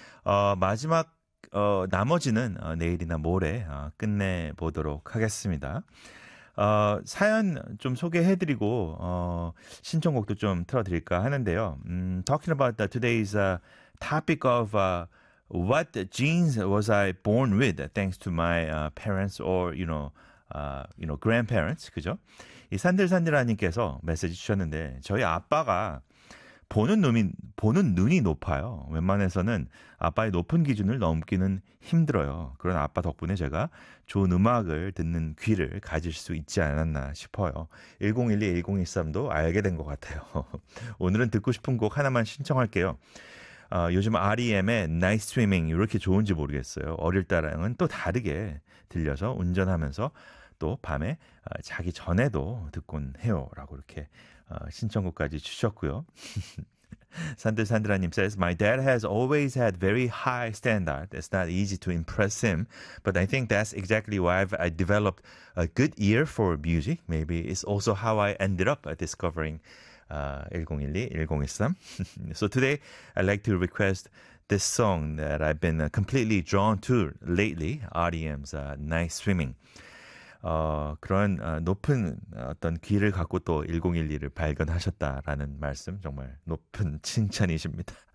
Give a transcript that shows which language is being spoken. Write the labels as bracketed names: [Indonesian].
[Korean] 마지막 나머지는 내일이나 모레 끝내 보도록 하겠습니다. 사연 좀 소개해드리고 신청곡도 좀 틀어드릴까 하는데요. [English] Talking about today's topic of what genes was I born with, thanks to my parents or grandparents, [Korean] 그죠? 이 산들산들아님께서 메시지 주셨는데 저희 아빠가 보는 눈이 높아요. 웬만해서는 아빠의 높은 기준을 넘기는 힘들어요. 그런 아빠 덕분에 제가 좋은 음악을 듣는 귀를 가질 수 있지 않았나 싶어요. 1012, 1013도 알게 된것 같아요. 오늘은 듣고 싶은 곡 하나만 신청할게요. 요즘 REM의 Night Swimming 이렇게 좋은지 모르겠어요. 어릴 때랑은 또 다르게 들려서 운전하면서 또 밤에 자기 전에도 듣곤 해요. 라고 이렇게 신청곡까지 주셨고요. [English] 산들산들아님 says, My dad has always had very high standard. It's not easy to impress him, but I think that's exactly why I developed a good ear for music. Maybe it's also how I ended up discovering 1012, 1013. So today, I'd like to request this song that I've been completely drawn to lately, REM's Night Swimming. [Korean] 그런 높은 어떤 귀를 갖고 또 1012를 발견하셨다라는 말씀 정말 높은 칭찬이십니다.